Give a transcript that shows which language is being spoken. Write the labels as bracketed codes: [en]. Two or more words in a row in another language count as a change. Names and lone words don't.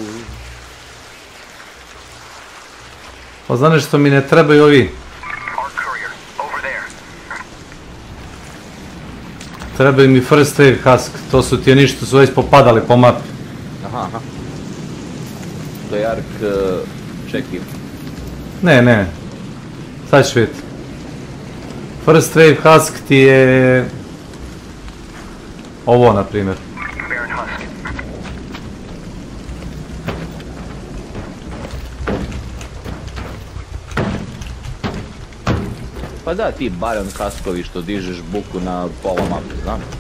[hr] Pa znaš što mi ne trebaju ovi? Trebaju mi [en] first aid husk, [hr] to su ti oni što su već popadali po mapi. Aha. To je Ark check-in. Ne. Sad ću vidjeti. [en] First aid husk [hr] ti je... ovo, na primjer. Pa da, ti Baron Huskovi što dižeš buku na pola mape, znam.